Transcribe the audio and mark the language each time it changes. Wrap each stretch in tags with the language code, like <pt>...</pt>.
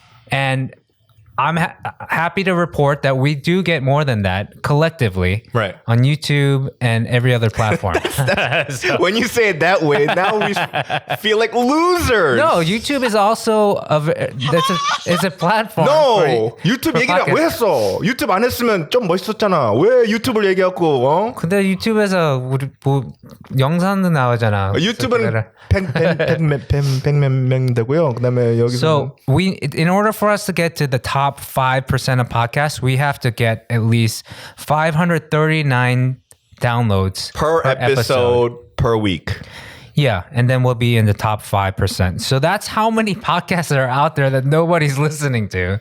<en>And I'm happy to report that we do get more than that collectively on YouTube and every other platform. When you say it that way, now we feel like losers. No, YouTube is also it's a platform. No,</en> <ko>유튜브 얘기를 왜 했어? 유튜브 안 했으면 좀 멋있었잖아. 왜 유튜브를 얘기하고? 근데 유튜브에서 우리 뭐 영상도 나오잖아. 유튜브는 100몇 명 되고요. 그다음에 여기서.</ko> <en>So in order for us to get to the top 5% of podcasts, we have to get at least 539 downloads per episode per week. Yeah, and then we'll be in the top 5%. So that's how many podcasts are out there that nobody's listening to.</en>